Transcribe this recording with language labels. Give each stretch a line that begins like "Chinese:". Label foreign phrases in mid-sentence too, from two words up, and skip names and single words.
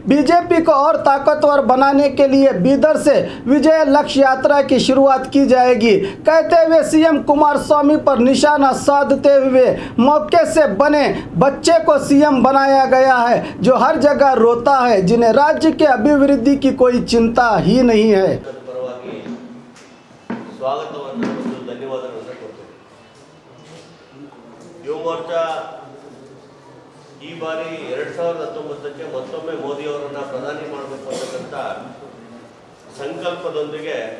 Hindi: बीजेपी को और ताकतवर बनाने के लिए बीदर से विजय लक्ष्य यात्रा की शुरुआत की जाएगी, कहते हुए सीएम कुमारस्वामी पर निशाना साधते हुए मौके से बने बच्चे को सीएम बनाया गया है, जो हर जगह रोता है, जिन्हें राज्य के अभिवृद्धि की कोई चिंता ही नहीं है।
Kannada: ಈ ಬಾರಿ 2019ಕ್ಕೆ ಮತ್ತೊಮ್ಮೆ ಮೋದಿ ಅವರನ್ನ ಪ್ರಧಾನಿ ಮಾಡಬೇಕು ಅಂತಕ್ಕಂಥ ಸಂಕಲ್ಪದೊಂದಿಗೆ